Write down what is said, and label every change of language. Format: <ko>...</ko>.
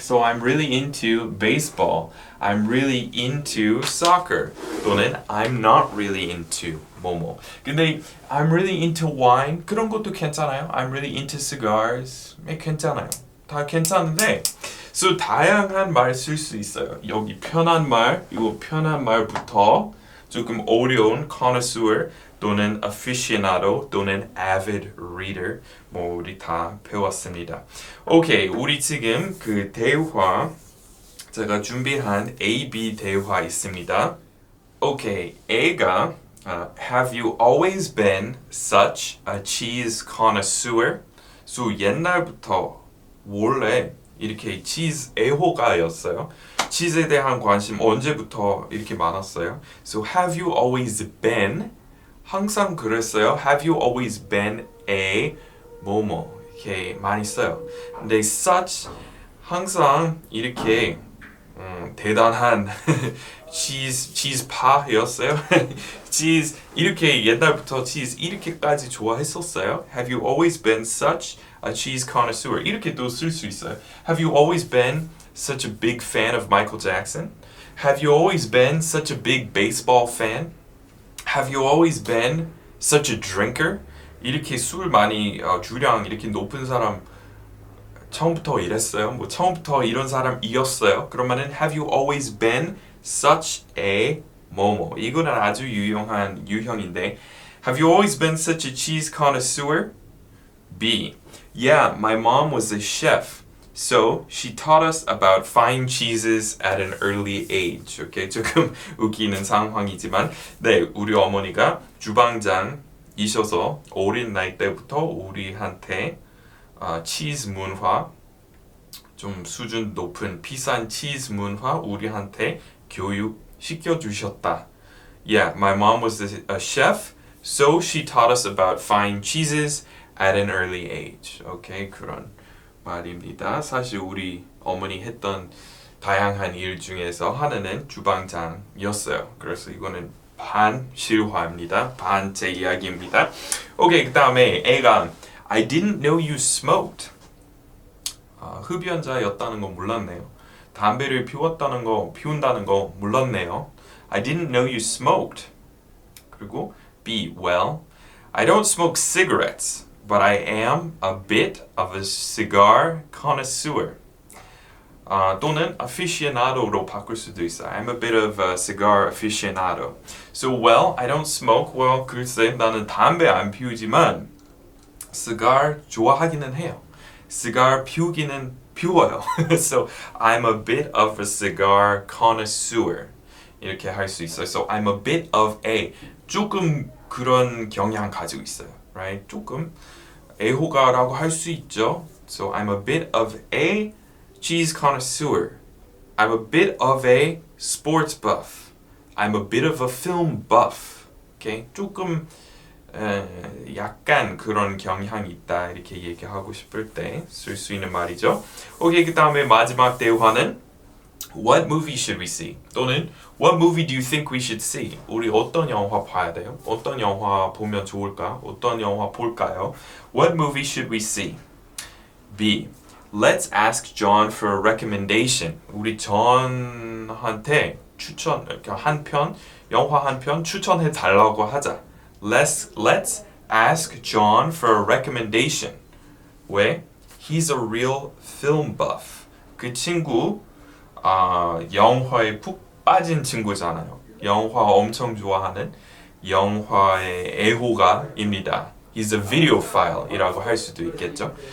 <en>So I'm really into baseball. I'm really into soccer. 또는 I'm not really into 뭐뭐. 근데 I'm really into wine.</en> <ko>그런 것도 괜찮아요.</ko> <en>I'm really into cigars.</en> <ko>괜찮아요. 다 괜찮은데 so 다양한 말 쓸 수 있어요. 여기 편한 말, 이거 편한 말부터 조금 어려운 connoisseur 또는 aficionado 또는 avid reader 뭐 우리 다 배웠습니다. 오케이, 우리 지금 그 대화 제가 준비한 A-B 대화 있습니다. 오케이, A가</ko> <en>Have you always been such a cheese connoisseur?</en> <ko>so 옛날부터 원래 이렇게 치즈 애호가였어요. 치즈에 대한 관심 언제부터 이렇게 많았어요?</ko> <en>So have you always been?</en> <ko>항상 그랬어요.</ko> <en>Have you always been a 뭐뭐</en> <ko>이렇게 많이 써요. 근데 such 항상 이렇게 대단한 치즈파였어요. 치즈 이렇게 옛날부터 치즈 이렇게까지 좋아했었어요.</ko> <en>Have you always been such a cheese connoisseur?</en> <ko>이렇게도 쓸 수 있어요.</ko> <en>Have you always been such a big fan of Michael Jackson? Have you always been such a big baseball fan? Have you always been such a drinker?</en> <ko>이렇게 술 많이 주량 이렇게 높은 사람 처음부터 이랬어요. 뭐 처음부터 이런 사람이었어요.</ko> <en>그러면은 Have you always been such a 뭐뭐.</en> <ko>이거는 아주 유용한 유형인데</ko> <en>Have you always been such a cheese connoisseur? B. Yeah, my mom was a chef. So she taught us about fine cheeses at an early age.</en> <ko>Okay, 조금 웃기는 상황이지만 네, 우리 어머니가 주방장이셔서 어린 나이 때부터 우리한테 치즈 문화 좀 수준 높은 비싼 치즈 문화 우리한테 교육시켜 주셨다.</ko> <en>Yeah, my mom was a chef, so she taught us about fine cheeses at an early age.</en> <ko>Okay, 그런 말입니다. 사실 우리 어머니 했던 다양한 일 중에서 하나는 주방장이었어요. 그래서 이거는 반 실화입니다. 반 제 이야기입니다. 오케이, 그 다음에 애가</ko> <en>I didn't know you smoked.</en> <ko>흡연자였다는 거 몰랐네요. 담배를 피운다는 거 몰랐네요.</ko> <en>I didn't know you smoked. 그리고 B. Well, I don't smoke cigarettes, but I am a bit of a cigar connoisseur.</en> <ko>또는 aficionado로 바꿀 수도 있어요.</ko> <en>I'm a bit of a cigar aficionado. So, well, I don't smoke.</en> <ko>Well, 글쎄, 나는 담배 안 피우지만 cigar 좋아하기는 해요. cigar 피우기는 피워요.</ko> <en>So, I'm a bit of a cigar connoisseur.</en> <ko>이렇게 할 수 있어요.</ko> <en>So I'm a bit of a</en> <ko>조금 그런 경향 가지고 있어요.</ko> <en>Right?</en> <ko>조금 애호가라고 할 수 있죠.</ko> <en>So I'm a bit of a cheese connoisseur. I'm a bit of a sports buff. I'm a bit of a film buff. Okay?</en> <ko>조금 약간 그런 경향이 있다 이렇게 얘기하고 싶을 때 쓸 수 있는 말이죠. 오케이, 그 다음에 마지막 대화는</ko> <en>What movie should we see? 또는 What movie do you think we should see?</en> <ko>우리 어떤 영화 봐야 돼요? 어떤 영화 보면 좋을까? 어떤 영화 볼까요?</ko> <en>What movie should we see? B. Let's ask John for a recommendation.</en> <ko>우리 존한테 추천, 한 편, 영화 한 편 추천해 달라고 하자.</ko> <en>Let's ask John for a recommendation. 왜? He's a real film buff.</en> <ko>그 친구 영화에 푹 빠진 친구잖아요. 영화 엄청 좋아하는 영화의 애호가입니다. He's a videophile이라고 할 수도 있겠죠.</ko>